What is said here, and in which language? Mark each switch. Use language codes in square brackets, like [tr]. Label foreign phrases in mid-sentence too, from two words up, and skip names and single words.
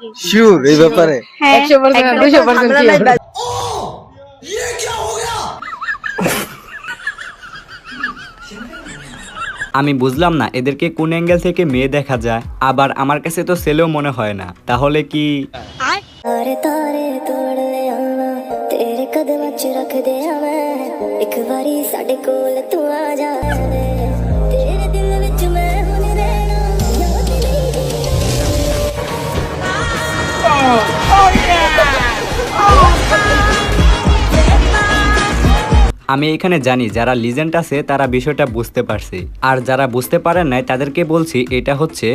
[bn] শিওর এই ব্যাপারে? হ্যাঁ, 100% 200% আমি বুঝলাম না এদেরকে কোন অ্যাঙ্গেল থেকে মেয়ে দেখা যায়, আবার আমার কাছে তো ছেলেও মনে হয় না। তাহলে কি [pa] ਤਾਰੇ ਤਾਰੇ ਤੋੜ ਲੈ ਆਵਾ ਤੇਰੇ ਕਦਮ ਚ ਰੱਖ ਦੇ ਮੈਂ ਇੱਕ ਵਾਰੀ ਸਾਡੇ ਕੋਲ ਤੂੰ ਆ ਜਾ ਤੇਰੇ ਦਿਲ ਵਿੱਚ ਮੈਂ ਹੁਣ ਰਹਿਣਾ [bn] আমি এখানে জানি যারা লিজেন্ড আছে তারা বিষয়টা বুঝতে পারছে, আর যারা বুঝতে পারেন নাই তাদেরকে বলছি এটা হচ্ছে